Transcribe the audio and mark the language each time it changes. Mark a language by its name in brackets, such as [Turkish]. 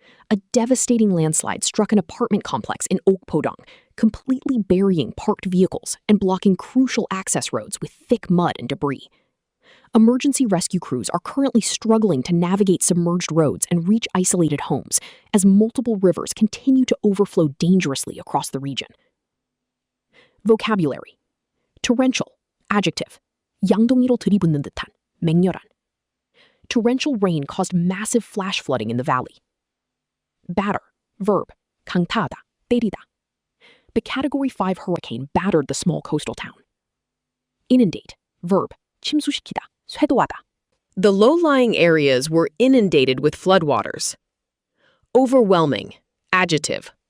[English] A devastating landslide struck an apartment complex in Okpodong, completely burying parked vehicles and blocking crucial access roads with thick mud and debris. Emergency rescue crews are currently struggling to navigate submerged roads and reach isolated homes as multiple rivers continue to overflow dangerously across the region. Vocabulary. Torrential. Adjective. [Korean] 양동이로 들이붓는 듯한, 맹렬한. [English] Torrential rain caused massive flash flooding in the valley. Batter. Verb. [Korean] 강타하다, 때리다. [English] The Category 5 hurricane battered the small coastal town. Inundate. Verb. [Korean] 침수시키다, 쇄도하다. [English] The low-lying areas were inundated with floodwaters. Overwhelming. Adjective.